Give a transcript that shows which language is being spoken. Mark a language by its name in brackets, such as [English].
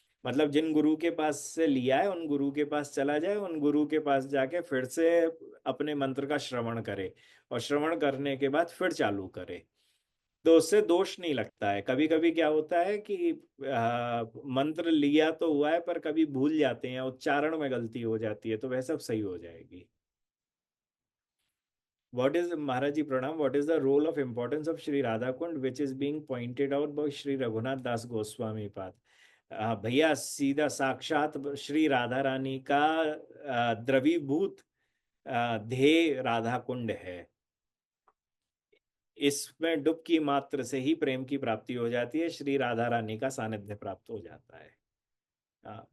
[Hindi] मतलब जिन गुरु के पास से लिया है उन गुरु के पास चला जाए, उन गुरु के पास जाके फिर से अपने मंत्र का श्रवण करे, और श्रवण करने के बाद फिर चालू करे, तो उससे दोष नहीं लगता है। कभी कभी क्या होता है कि मंत्र लिया तो हुआ है पर कभी भूल जाते हैं, उच्चारण में गलती हो जाती है, तो वह सब सही हो जाएगी। [English] What is, Maharaj ji Pranam, what is the role of importance of Shri Radha Kund which is being pointed out by Shri Raghunath Das Goswami Pad? [Hindi] भैया सीधा साक्षात श्री राधा रानी का द्रवीभूत ध्येय राधा कुंड है। इसमें डुबकी मात्र से ही प्रेम की प्राप्ति हो जाती है, श्री राधा रानी का सानिध्य प्राप्त हो जाता है।